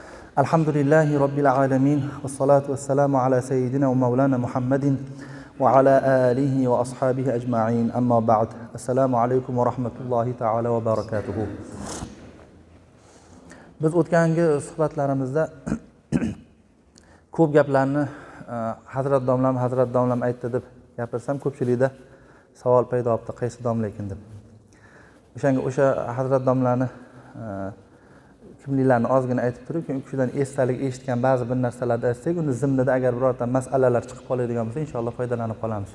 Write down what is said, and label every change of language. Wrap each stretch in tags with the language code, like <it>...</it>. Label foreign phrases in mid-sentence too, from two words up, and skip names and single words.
<ar>الحمد لله رب العالمين والصلاة والسلام على سيدنا ومولانا محمد وعلى آله وأصحابه أجمعين. أما بعد السلام عليكم ورحمة الله تعالى وبركاته.</ar> <uz>Biz o'tgangi suhbatlarimizda ko'p gaplarni Hazrat domlam aytdi deb gapirsam, ko'pchilikda savol paydo bo'ldi, qaysi domla ekan deb. O'sha Hazrat domlarni kimliklarni ozgina aytib turib, keyin u kishidan esdalik eshitgan ba'zi bir narsalarni aytsak, uni zimnida agar birorta masalalar chiqib qoladigan bo'lsa, inshaalloh foydalanib qolamiz.</uz>